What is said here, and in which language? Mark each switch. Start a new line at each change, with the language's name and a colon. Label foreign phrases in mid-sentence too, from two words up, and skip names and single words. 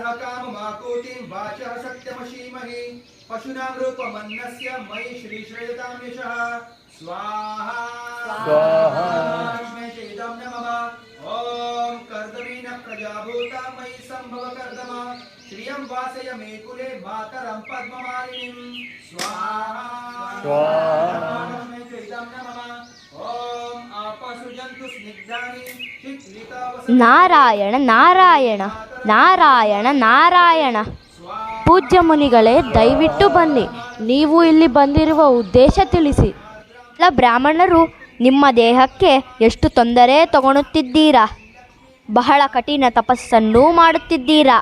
Sanskrit: काममाकूतिं वाचः सत्यमशीमहि पशूनां रूपमन्नस्य मयि श्रीश्रयतां यशः स्वाहा लक्ष्मी चैदं नमः ॐ कर्दमेन प्रजाभूता मयि सम्भव कर्दम श्रियं वासय मे कुले मातरं पद्ममालिनीं स्वाहा लक्ष्मी चैदं नमः ॐ आपसु जन्तु स्निग्धानि शीतलितावसु
Kannada: ನಾರಾಯಣ ನಾರಾಯಣ ನಾರಾಯಣ ನಾರಾಯಣ. ಪೂಜ್ಯ ಮುನಿಗಳೇ, ದಯವಿಟ್ಟು ಬನ್ನಿ. ನೀವು ಇಲ್ಲಿ ಬಂದಿರುವ ಉದ್ದೇಶ ತಿಳಿಸಿ. ಎಲ್ಲ ಬ್ರಾಹ್ಮಣರು ನಿಮ್ಮ ದೇಹಕ್ಕೆ ಎಷ್ಟು ತೊಂದರೆ ತಗೊಳುತ್ತಿದ್ದೀರಾ. ಬಹಳ ಕಠಿಣ ತಪಸ್ಸನ್ನು ಮಾಡುತ್ತಿದ್ದೀರಾ.